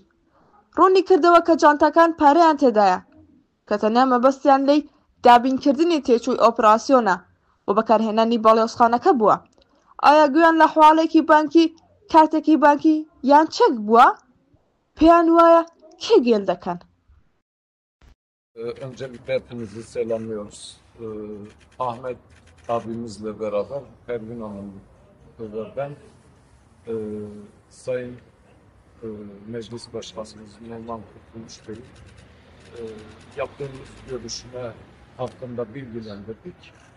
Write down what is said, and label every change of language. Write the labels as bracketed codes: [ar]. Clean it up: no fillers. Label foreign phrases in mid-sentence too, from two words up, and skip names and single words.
[ckb] ڕوونی کردەوە کە جانتاکان پارەیان تێدایە کە تەنیا مەبەستیان لەی دابینکردنی تێچووی ئۆپراسیۆنە و بەکارهێنانی بەڵێوسخانەکە بووە. ئایا گویان لە حواڵێکی بانکی کارتێکی بانکی یان چەک بووە؟ پێیان وایە کێ گێل دەکەن؟ [tr] Öncelikle hepinizi selamlıyoruz. Ahmet abimizle beraber, Pervin Hanım ve ben Sayın Meclis Başkanımız Numan Kurtuluş Bey yaptığımız görüşme hakkında bilgilendirdik.